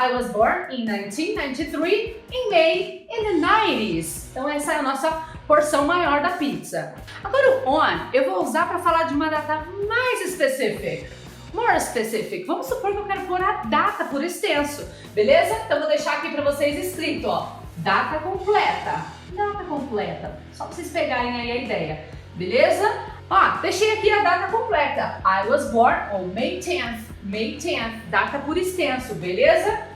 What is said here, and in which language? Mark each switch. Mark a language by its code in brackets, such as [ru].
[en] I was born in 1993, in May, in the 90s. [pt] Então essa é a nossa porção maior da pizza. Agora o on, eu vou usar para falar de uma data mais específica. [en] More specific. [pt] Vamos supor que eu quero pôr a data por extenso, beleza? Então vou deixar aqui para vocês escrito, ó, data completa, só para vocês pegarem aí a ideia, beleza? Ó, deixei aqui a data completa. [en] I was born on May 10th, [pt] data por extenso, beleza?